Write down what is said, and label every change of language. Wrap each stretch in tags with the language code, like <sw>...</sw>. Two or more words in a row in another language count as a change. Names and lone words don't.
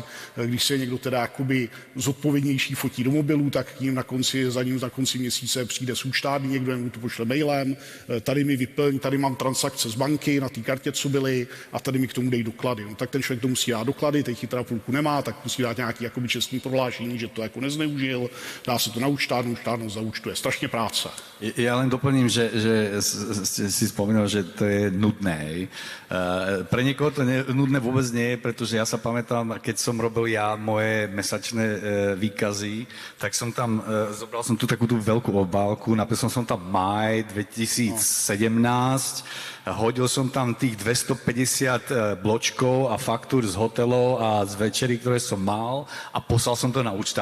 <cs>Když se někdo teda jakoby zodpovědnější fotí do mobilu, tak k ním za ním na konci měsíce přijde z účtárny, někdo mu to pošle mailem, tady mi vyplň, tady mám transakce z banky na té kartě, co byly, a tady mi k tomu dej doklady. No, tak ten člověk to musí dát doklady, teď chytrá půlku nemá, tak musí dát nějaký jakoby čestný prohlášení, že to jako nezneužil, dá se to na účtárnu, účtárnu zaúčtuje. Strašně práce.</cs> <sk>Ja len doplním, že si spomínal, že to je nudné. Pre niekoho to nudné vôbec nie je, pretože ja sa pamätám, keď som robil ja moje mesačné výkazy, tak som tam, zobral som tu takú tú veľkú obálku, napísal som tam maj 2017, hodil som tam tých 250 bločkov a faktúr z hotelov a z večerí, ktoré som mal, a poslal som to na účtárnu.</sk>